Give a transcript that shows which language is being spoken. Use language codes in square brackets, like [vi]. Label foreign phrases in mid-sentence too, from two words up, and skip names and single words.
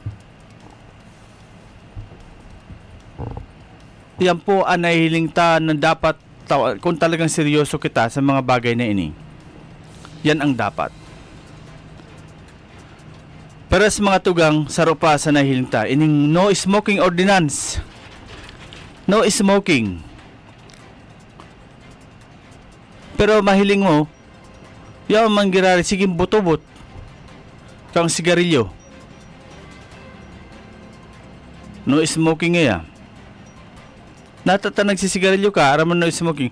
[bik] Yan po ang nahihiling ta na dapat kung talagang seryoso kita sa mga bagay na ini. Yan ang dapat. Pero sa mga tugang, saro pa sa nahihiling ta, ining [en] no smoking ordinance. No smoking. [bik] Pero mahiling mo, yaw manggirari, sige butobot kang sigarilyo. [en] No smoking nga. [bik] Natata nagsisigarilyo ka, araman [en] no smoking.